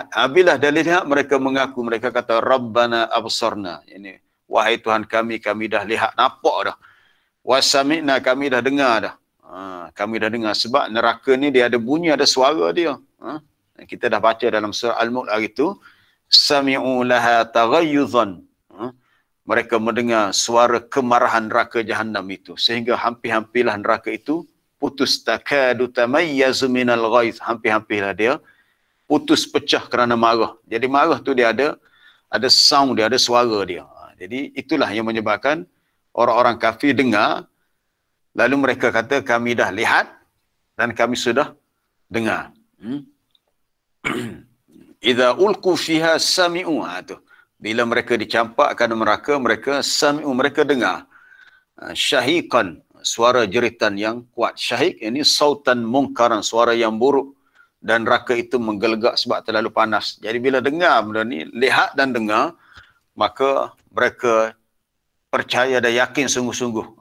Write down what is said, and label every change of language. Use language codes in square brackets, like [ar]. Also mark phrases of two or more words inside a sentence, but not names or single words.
[ms] Bila dah dilihat, mereka mengaku, mereka kata [ar] ربنا أبصرنا. [ms] Ini, wahai Tuhan kami, kami dah lihat, nampak dah. Wasami'na, kami dah dengar dah. Kami dah dengar. Sebab neraka ni dia ada bunyi, ada suara dia. Kita dah baca dalam surah Al-Mulk hari itu, [ar] سمعوا لها تغيظا. [ms] Mereka mendengar suara kemarahan neraka Jahannam itu, sehingga hampir-hampirlah neraka itu putus, [ar] تكاد تميز من الغيظ, [ms] hampir-hampirlah dia putus, pecah kerana marah. Jadi marah tu dia ada sound dia, ada suara dia. Jadi itulah yang menyebabkan orang-orang kafir dengar, lalu mereka kata kami dah lihat dan kami sudah dengar. [ar] إذا ألقوا فيها سمعوا, [ms] tu. Bila mereka dicampakkan neraka, mereka sami'u, mereka dengar. Syahiqan, suara jeritan yang kuat. Syahiq ini [ar] صوتا منكرا, [ms] suara yang buruk, dan neraka itu menggelegak sebab terlalu panas. Jadi bila dengar benda ni, lihat dan dengar, maka mereka percaya dan yakin sungguh-sungguh.